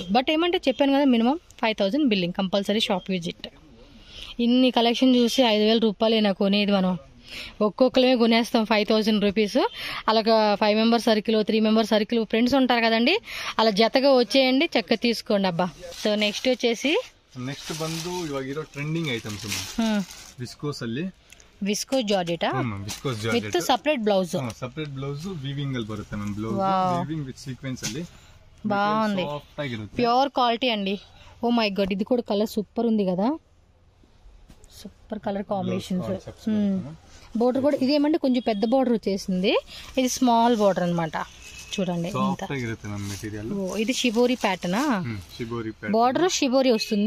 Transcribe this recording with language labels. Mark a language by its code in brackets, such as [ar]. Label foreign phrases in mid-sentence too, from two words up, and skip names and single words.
[te] బట్ ఏమంటే చెప్పాను కదా, [en] minimum 5000 billing compulsory, shop visit. [te] ఇన్ని కలెక్షన్ చూసి 5000 రూపాయలు కొనేది మనం. ఒక్కొక్కరే కొనేస్తాం 5000 రూపీస్. అలాగా 5 [en] member circle, [te] 3 [en] member circle [te] ఫ్రెండ్స్ ఉంటారు కదండి, అలా జతగా వచ్చేయండి, చక్కగా తీసుకోండి అబ్బా. సో నెక్స్ట్ వచ్చేసి [kn] ಬಂದು ಇವಾಗ ಇರೋ [en] trending items viscose [kn] ಅಲ್ಲಿ [en] viscose georgette with separate blouse [kn] ವೀವಿಂಗ್ ಅಲ್ಲಿ ಬರುತ್ತೆ ಮ್ಯಾಮ್. [en] blouse weaving with sequence [kn] ಅಲ್ಲಿ [te] బాగుంది, [en] pure quality [te] అండి. [en] oh my god, [te] ఇది కూడా కలర్ సూపర్ ఉంది కదా. [en] super colour combinations. [te] బోర్డర్ కూడా ఇదేమంటే కొంచెం పెద్ద బోర్డర్ వచ్చేసింది, ఇది [en] small border [te] అన్నమాట. చూడండి ఇది షిబోరి ప్యాటర్నా, బోర్డర్ షిబోరి వస్తుంది.